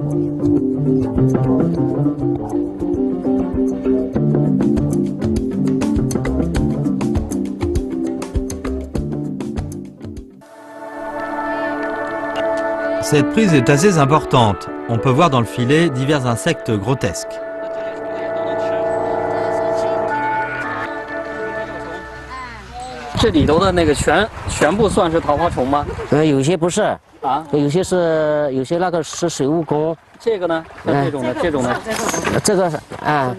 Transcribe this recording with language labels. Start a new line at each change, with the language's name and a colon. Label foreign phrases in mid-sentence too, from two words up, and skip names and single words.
French: Cette prise est assez importante. On peut voir dans le filet divers insectes grotesques.
Chinese: 这里头的那个全部算是桃花虫吗？有些不是啊，有些那个是水蜈蚣。这个呢？像这种呢？这个是啊，